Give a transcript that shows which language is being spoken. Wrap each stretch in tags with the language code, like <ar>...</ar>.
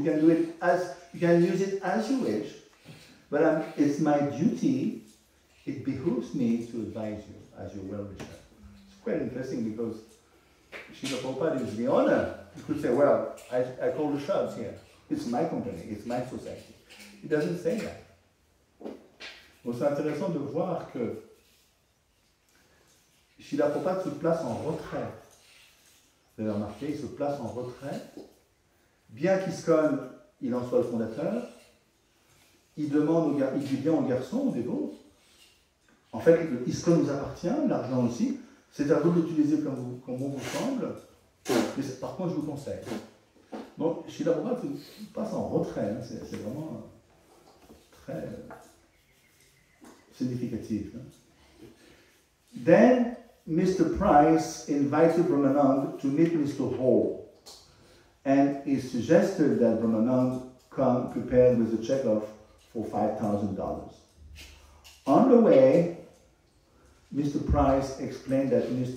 <en>You can do it you can use it as you wish, but it's my duty, it behooves me to advise you as your well-wisher. It's quite interesting because Srila Prabhupada is the owner. You could say, well, I call the shots here. It's my company, it's my society. He doesn't say that.</en> <fr>Donc c'est intéressant de voir que Srila Prabhupada se place en retrait. Vous avez remarqué, il se place en retrait. Bien qu'ISKCON, il en soit le fondateur, il dit bien aux garçons, aux dévots, en fait, ISKCON nous appartient, l'argent aussi, c'est à vous de l'utiliser comme bon vous semble, mais par contre, je vous conseille. Donc, Srila Prabhupada se passe en retrait, c'est vraiment très significatif.</fr> <en>Then, Mr. Price invited Brahmanand to meet Mr. Hall, and he suggested that Brahmanand come prepared with a check-off for $5,000. On the way, Mr. Price explained that Mr.</en>